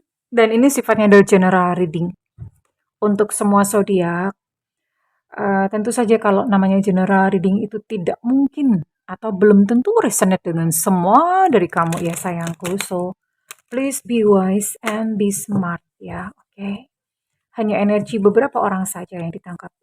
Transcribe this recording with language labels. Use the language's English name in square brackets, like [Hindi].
[Indonesian] Dan ini sifatnya adalah general reading untuk semua zodiak. Tentu saja kalau namanya general reading itu tidak mungkin atau belum tentu resonate dengan semua dari kamu ya sayangku. [English] So, please be wise and be smart ya, oke? [Indonesian] Hanya energi beberapa orang saja yang ditangkap.